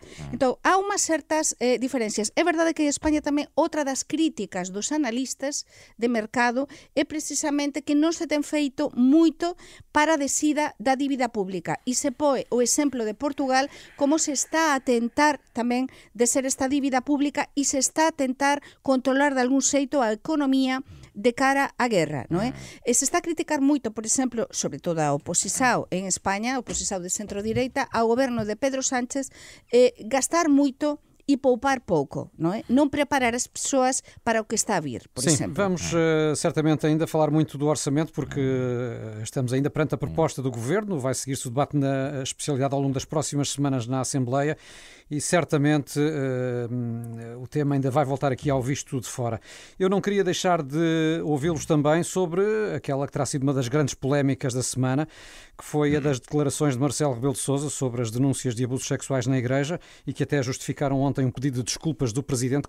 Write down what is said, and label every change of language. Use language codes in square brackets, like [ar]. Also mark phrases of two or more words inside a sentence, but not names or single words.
[gl] Entón, há unhas certas diferencias. É verdade que en España tamén outra das críticas dos analistas de mercado é precisamente que non se ten feito moito para a descida da dívida pública, e se poe o exemplo de Portugal como se está a tentar tamén de ser esta dívida pública e se está a tentar controlar de algún xeito a economía de cara á guerra, non é? E se está a criticar moito, por exemplo, sobre todo a oposición en España, a oposición de centro-direita, ao goberno de Pedro Sánchez, gastar moito e poupar pouco, non é? Non preparar as persoas para o que está a vir, por exemplo. [pt] Vamos certamente ainda falar muito do orçamento, porque estamos ainda perante a proposta do Governo, vai seguir-se o debate na especialidade ao longo das próximas semanas na Assembleia e certamente o tema ainda vai voltar aqui ao Visto de Fora. Eu não queria deixar de ouvi-los também sobre aquela que terá sido uma das grandes polémicas da semana, que foi a das declarações de Marcelo Rebelo de Sousa sobre as denúncias de abusos sexuais na Igreja e que até justificaram ontem um pedido de desculpas do Presidente.